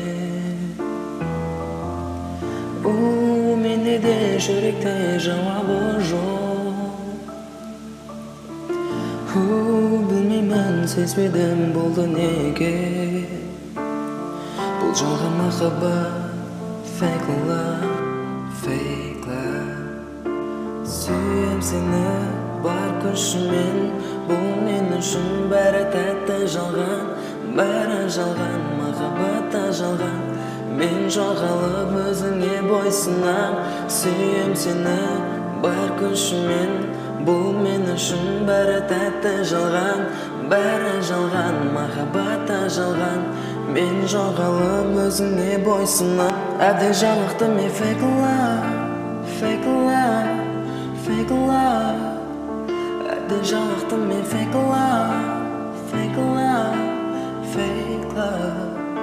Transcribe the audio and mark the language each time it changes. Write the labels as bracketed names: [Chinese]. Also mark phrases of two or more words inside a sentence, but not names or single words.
[Kazakh] Менде де жүректе жауабы жоқ. Білмеймін сезбедім болды неге. Бұл жалған махаббат, [English] fake love, fake love. [Kazakh] Сүйем сені бар күшіммен, бұл мен үшін бәрі тәтті жалған, бәрі жалған, махаббат та жалған. Мен жоғалып өзіңе бойсынам. Сүйем сені бар күшіммен, бұл мен үшін бәрі тәтті жалған, бәрі жалған, махаббат та жалған. Мен жоғалып өзіңе бойсынам. Әбден жалықтым мен [English] fake love, fake love, fake love. [Kazakh] Әбден жалықтым мен [English] fake love, fake love, fake love.